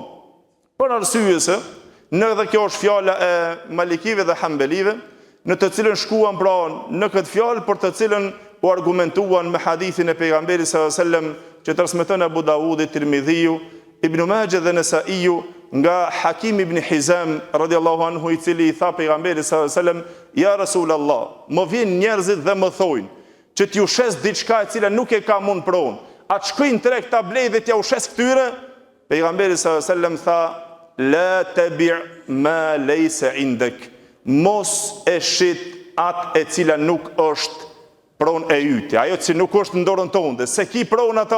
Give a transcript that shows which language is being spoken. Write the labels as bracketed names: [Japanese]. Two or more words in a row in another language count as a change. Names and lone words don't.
[Albanian] Për arsye se dhe kjo është fjala e Malikive dhe Hanbelive, në të cilën shkuan pra në këtë fjalë, për të cilën u argumentuan me hadithin e pejgamberit [Arabic] صلى الله عليه وسلم [Albanian] që transmeton Abu Davudi, Tirmidhiu, Ibn Majah dhe Nesaiu, nga Hakim ibn Hizam [Arabic] رضي الله عنه, [Albanian] i cili i tha pejgamberit [Arabic] صلى الله عليه وسلم: يا رسول الله, [Albanian] më vjen njerëzit dhe më thojnë që t'ju shes diçka e cila nuk e ka mund pronë, atë shkojnë treg ta blej dhe t'ja u shes këtyre. Pejgamberi [Arabic] صلى الله عليه وسلم [Albanian] tha: [Arabic] لا تبع ما ليس عندك, [Albanian] mos e shit atë e cila nuk është pronë e yte, ajo që nuk është në dorën tonë, se ki pronë ata.